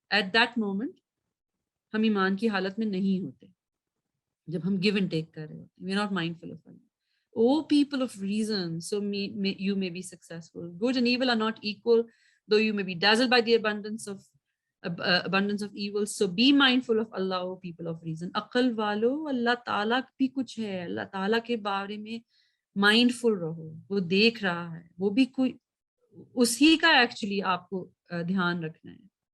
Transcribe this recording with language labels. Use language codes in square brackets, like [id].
[en] At that moment [ur] ہم ایمان کی حالت میں نہیں ہوتے جب ہم give and take کر رہے ہوتے. [en] We are not mindful of Allah. Oh people of reason, so you may be successful. Good and evil are not equal, though you may be dazzled by the abundance of evil. So be mindful of Allah, oh people of reason. [ur] عقل والو, اللہ تعالیٰ بھی کچھ ہے, اللہ تعالیٰ کے بارے میں mindful رہو. وہ دیکھ رہا ہے, وہ بھی کوئی اسی کا ایکچولی آپ کو دھیان رکھنا ہے.